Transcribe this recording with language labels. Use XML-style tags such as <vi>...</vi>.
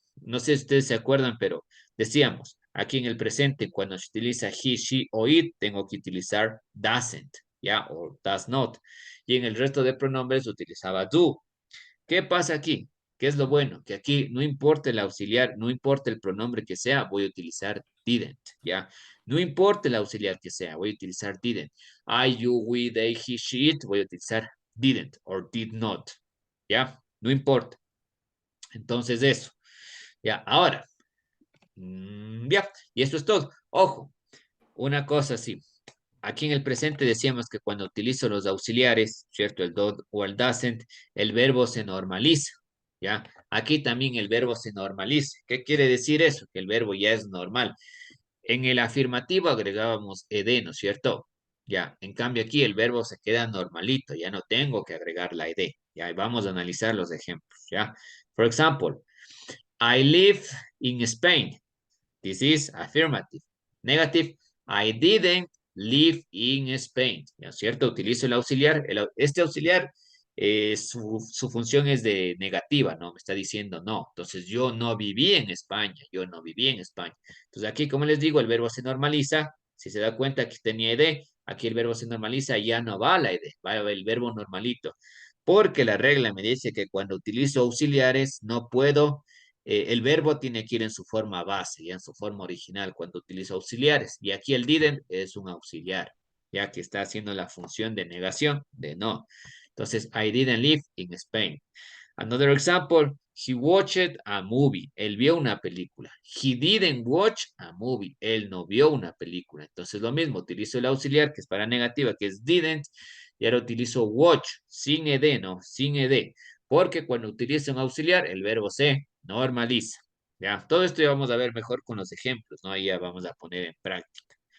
<es>No sé si ustedes se acuerdan, pero decíamos, aquí en el presente, cuando se utiliza he, she o it, tengo que utilizar doesn't, ¿ya? O does not. Y en el resto de pronombres utilizaba do. ¿Qué pasa aquí? ¿Qué es lo bueno? Que aquí no importa el auxiliar, no importa el pronombre que sea, voy a utilizar didn't, ¿ya? No importa el auxiliar que sea, voy a utilizar didn't. I, you, we, they, he, she, it, voy a utilizar didn't or did not, ¿ya? No importa. Entonces eso, ¿ya? Ahora, ya, y eso es todo. Ojo, una cosa así. Aquí en el presente decíamos que cuando utilizo los auxiliares, ¿cierto? El do o el doesn't, el verbo se normaliza, ¿ya? Aquí también el verbo se normaliza. ¿Qué quiere decir eso? Que el verbo ya es normal. En el afirmativo agregábamos ed, ¿no es cierto? Ya, en cambio aquí el verbo se queda normalito, ya no tengo que agregar la ed. Ya, y vamos a analizar los ejemplos, ¿ya?</es> <en>For example, I live in Spain. This is affirmative. Negative, I didn't live in Spain.</en> <es>¿No es cierto? Utilizo el auxiliar. Este auxiliar, su función es de negativa, ¿no? Me está diciendo no. Entonces, yo no viví en España. Yo no viví en España. Entonces, aquí, como les digo, el verbo se normaliza. Si se da cuenta que tenía ed, aquí el verbo se normaliza, ya no va la ed, va el verbo normalito. Porque la regla me dice que cuando utilizo auxiliares no puedo el verbo tiene que ir en su forma base, ya en su forma original, cuando utiliza auxiliares. Y aquí el didn't es un auxiliar, ya que está haciendo la función de negación, de no.</es> <en>Entonces, I didn't live in Spain. Another example, he watched a movie.</en> <es>Él vio una película.</es> <en>He didn't watch a movie.</en> <es>Él no vio una película. Entonces, lo mismo, utilizo el auxiliar, que es para negativa, que es didn't, y ahora utilizo watch, sin ed, ¿no? Sin ed. Porque cuando utilizo un auxiliar, el verbo se normaliza. ¿Ya? Todo esto ya vamos a ver mejor con los ejemplos, ¿no? Ahí ya vamos a poner en práctica.</es>